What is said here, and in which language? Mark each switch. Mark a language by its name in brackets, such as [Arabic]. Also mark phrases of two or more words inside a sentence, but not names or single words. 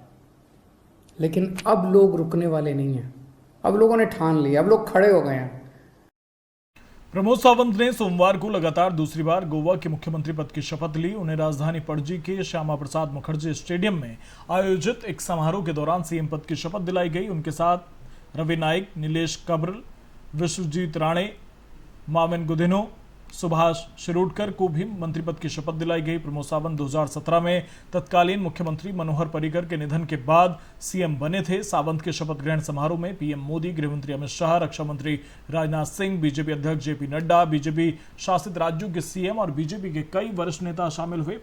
[Hindi] लेकिन अब लोग रुकने वाले नहीं हैं, अब लोगों ने ठान लिया, अब लोग खड़े हो गए हैं। प्रमोद सावंत ने सोमवार को लगातार दूसरी बार गोवा के मुख्यमंत्री पद की शपथ ली। उन्हें राजधानी पणजी के श्यामा प्रसाद मुखर्जी स्टेडियम में आयोजित एक समारोह के दौरान सीएम पद की शपथ दिलाई गई। उनके साथ रवि नाइक, नीलेश कब्रल, विश्वजीत राणे, माविन गुदिनो, सुभाष शिरोडकर को भी मंत्री पद की शपथ दिलाई गई। प्रमोद सावंत 2017 में तत्कालीन मुख्यमंत्री मनोहर पर्रिकर के निधन के बाद सीएम बने थे। सावंत के शपथ ग्रहण समारोह में पीएम मोदी, गृहमंत्री अमित शाह, रक्षा मंत्री राजनाथ सिंह, बीजेपी अध्यक्ष जेपी नड्डा, बीजेपी शासित राज्यों के सीएम और बीजेपी के कई वरिष्ठ नेता शामिल हुए।